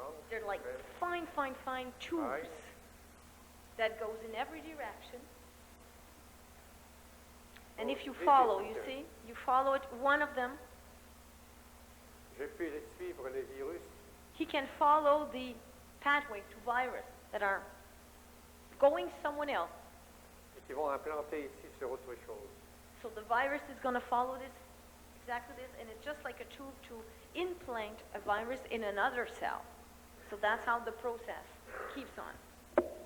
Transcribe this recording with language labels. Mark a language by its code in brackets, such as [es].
[en] They're like fine tubes that goes in every direction. And if you follow, you see, you follow it, one of them, [fr] Je puis suivre les virus [en] he can follow the pathway to virus that are going somewhere else. [fr] et qui vont implanter ici sur autre chose. [en] So the virus is going to follow this, exactly this, and it's just like a tube to implant a virus in another cell. So that's how the process keeps on.